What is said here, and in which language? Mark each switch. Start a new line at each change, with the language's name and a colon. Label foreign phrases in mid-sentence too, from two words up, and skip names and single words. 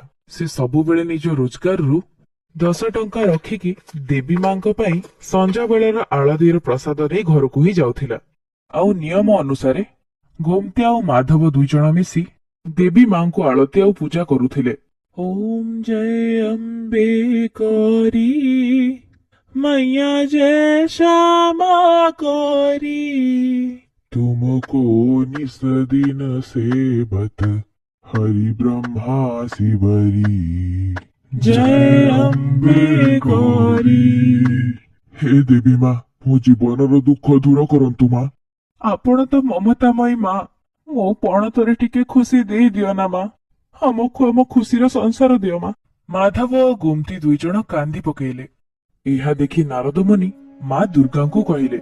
Odia: ସେ ସବୁବେଳେ ନିଜ ରୋଜଗାରରୁ 10 ଟଙ୍କା ରଖିକି ଦେବୀ ମାଙ୍କ ପାଇଁ ସଞ୍ଜ ବେଳର ଆଳତୀର ପ୍ରସାଦ ନେଇ ଘରକୁ ହିଁ ଯାଉଥିଲା। ଆଉ ନିୟମ ଅନୁସାରେ ଗୋମତି ଆଉ ମାଧବ 2 ଜଣ ମିଶି ଦେବୀ ମାଙ୍କୁ ଆଳତୀ ଆଉ ପୂଜା କରୁଥିଲେ।
Hindi: ओम् जय अम्बे करि मैया जय श्यामा गौरी, तुमको निस दिन सेवत हरि ब्रह्मा शिवरी। जय अम्बे गौरी।
Odia: हे देवी ମା, ମୋ ଜୀବନର ଦୁଃଖ ଦୂର କରନ୍ତୁ ମା। ଆପଣ ତ ମମତାମୟୀ ମା, ମୋ ପଣତରେ ଟିକେ ଖୁସି ଦେଇ ଦିଅ ନା ମା। ଆମକୁ ଆମ ଖୁସିର ସଂସାର ଦିଅ ମା। ମାଧବ ଓ ଗୁମତି 2 ଜଣ କାନ୍ଦି ପକେଇଲେ। ଏହା ଦେଖି ନାରଦ ମୁନି ମା ଦୁର୍ଗାଙ୍କୁ କହିଲେ,